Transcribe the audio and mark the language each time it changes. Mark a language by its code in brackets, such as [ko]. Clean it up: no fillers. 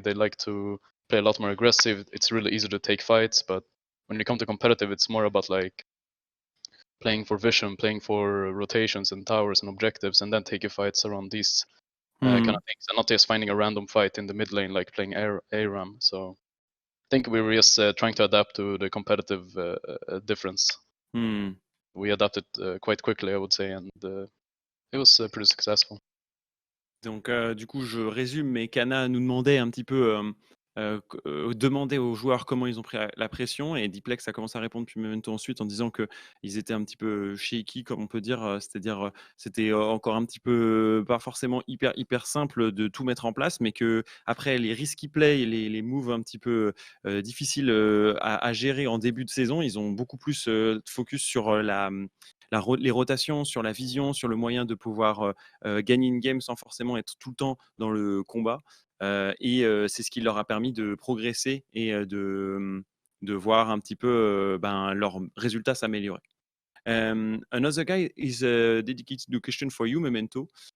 [en] They like to play a lot more aggressive. It's really easy to take fights, but when you come to competitive, it's more about like playing for vision, playing for rotations and towers and objectives, and then take your fights around these kind of things, and not just finding a random fight in the mid lane like playing ARAM. So I think we were just trying to adapt to the competitive difference. We adapted quite quickly, I would say, and it was pretty successful. [fr] Donc, du coup, je résume, mais Kana nous demandait un petit peu, demandait aux joueurs comment ils ont pris la pression, et Diplex a commencé à répondre puis Memento ensuite en disant qu'ils étaient un petit peu shaky, comme on peut dire, c'est-à-dire c'était encore un petit peu pas forcément hyper simple de tout mettre en place, mais que après les risky play, les moves un petit peu difficiles à gérer en début de saison, ils ont beaucoup plus focus sur les rotations, sur la vision, sur le moyen de pouvoir gagner une game sans forcément être tout le temps dans le combat. Et c'est ce qui leur a permis de progresser et de voir un petit peu leurs résultats s'améliorer. [en] Another guy is dedicated to question for you, Memento.